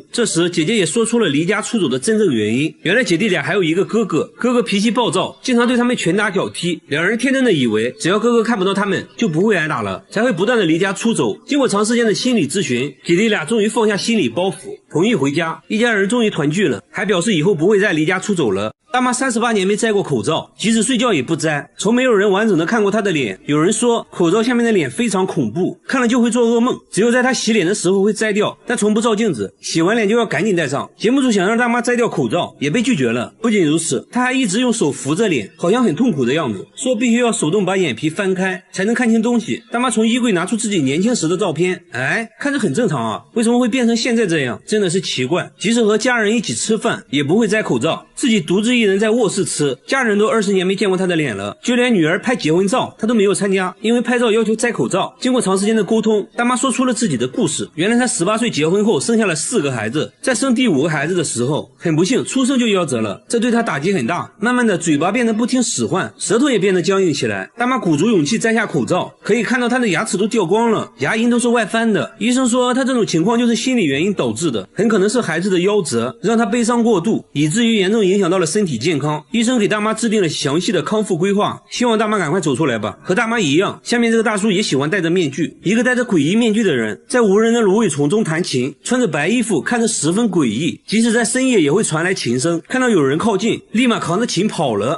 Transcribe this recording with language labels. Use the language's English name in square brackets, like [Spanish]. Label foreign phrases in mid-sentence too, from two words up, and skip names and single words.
[Chinese] 這時姐姐也說出了離家出走的真正原因，原來姐弟倆還有一個哥哥，哥哥脾氣暴躁，經常對他們拳打腳踢，兩人天真的以為只要哥哥看不到他們就不会挨打了，才會不斷的離家出走。經過長時間的心理諮詢，姐弟倆終於放下心理包袱，同意回家，一家人終於團聚了，還表示以後不會再離家出走了。大媽38年沒摘過口罩，即使睡覺也不摘，從沒有人完整的看過她的臉。有人說口罩下面的臉非常恐怖，看了就會做噩夢，只有在她洗臉的時候會摘掉，但從不照鏡子，洗完臉就要趕緊戴上。節目組想讓大媽摘掉口罩，也被拒絕了。不僅如此，她還一直用手扶着臉，好像很痛苦的樣子，說必須要手動把眼皮翻開才能看清東西。大媽從衣櫃拿出自己年輕時的照片，看着很正常啊，為什麼會變成現在这樣？真的是奇怪。即使和家人一起吃飯，也不会摘口罩，自己獨自一人在臥室吃，家人都20年沒見過他的臉了，就連女兒拍結婚照他都沒有參加，因為拍照要求摘口罩。經過長時間的溝通，大媽說出了自己的故事。原來她18歲結婚後生下了4個孩子，在生第5個孩子的時候，很不幸出生就夭折了，這對她打擊很大。慢慢的，嘴巴變得不聽使喚，舌頭也變得僵硬起來。大媽鼓足勇氣摘下口罩，可以看到她的牙齒都掉光了，牙齦都是外翻的。醫生說她這種情況就是心理原因導致的，很可能是孩子的夭折讓她悲傷過度，以至於嚴重影響到了身體健康。醫生給大媽制定了詳細的康復規劃，希望大媽趕快走出來吧。和大媽一樣，下面這個大叔也喜歡戴着面具，一個戴着詭異面具的人在無人的蘆葦叢中彈琴，穿着白衣服，看着十分詭異，即使在深夜也會傳來琴聲，看到有人靠近立馬扛着琴跑了。